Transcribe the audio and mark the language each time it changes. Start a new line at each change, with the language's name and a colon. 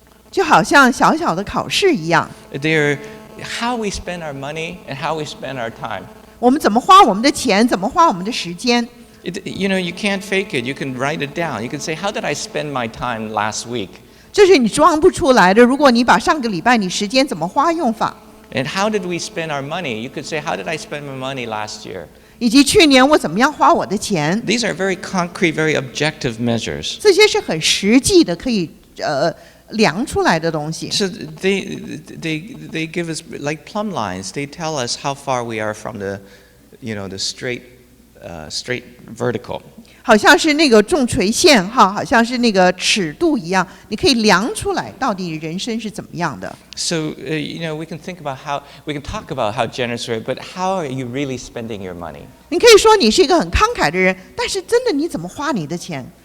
Chinese: 就好像小小的考试一样。
English: They're how we spend our money and how we spend our time.
Chinese: 我们怎么花我们的钱，怎么花我们的时间？
English: You can't fake it. You can write it down. You can say, how did I spend my time last week?
Chinese: 这是你装不出来的。如果你把上个礼拜你时间怎么花用法，
English: And how did we spend our money? You could say, how did I spend my money last year?
Chinese: 以及去年我怎么样花我的钱，
English: These are very concrete, very objective measures.
Chinese: 这些是很实际的，可以量出来的东西。
English: So they give us like plumb lines. They tell us how far we are from the straight vertical.
Chinese: 好像是那个重垂线哈，好像是那个尺度一样，你可以量出来到底人生是怎么样的。
English: So, we can think about we can talk about how generous you are, but how are you really spending your money?
Chinese: 你可以说你是一个很慷慨的人，但是真的你怎么花你的钱？